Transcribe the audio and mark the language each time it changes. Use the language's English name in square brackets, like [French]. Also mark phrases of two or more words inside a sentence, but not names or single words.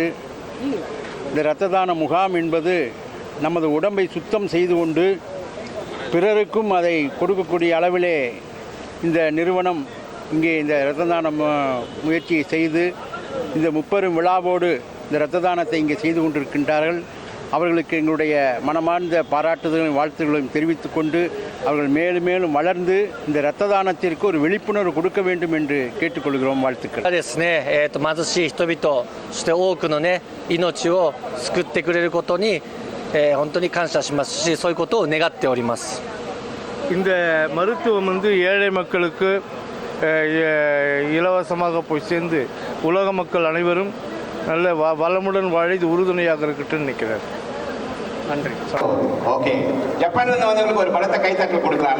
[Tamil] இந்த இரத்த தான முகாம் என்பது நமது உடம்பை சுத்தம் செய்து கொண்டு பிறருக்கும் அதை கொடுக்கக்கூடிய அளவிலே இந்த நிறுவனம் இங்கே இந்த இரத்த தான முயற்சியை செய்து இந்த முப்பெரும் விழாவோடு இந்த இரத்த தானத்தை இங்கே செய்து கொண்டிருக்கின்றார்கள். அவர்களுக்கு எங்களுடைய மனமார்ந்த பாராட்டுதலையும் வாழ்த்துக்களையும் தெரிவித்துக் கொண்டு அவர்கள் மேலும் மேலும் வளர்ந்து இந்த இரத்த தானத்திற்கு ஒரு விழிப்புணர்வு கொடுக்க வேண்டும் என்று கேட்டுக்கொள்கிறோம். வாழ்த்துக்கள். [Japanese] ですね、貧しい人々、そして多くのね命を救ってくれることに、本当に感謝しますし、そういうことを願っております。 [Tamil] இந்த மருத்துவம் வந்து ஏழை மக்களுக்கு இலவசமாக போய் சேர்ந்து உலக மக்கள் அனைவரும் நல்ல வளமுடன் வாழ இது உறுதுணையாக இருக்கட்டும் நினைக்கிறார். நன்றி. ஓகே, ஜப்பான்லேருந்து வந்தவங்களுக்கு ஒரு பலத்தை கைத்தட்டல் கொடுக்குறாங்க.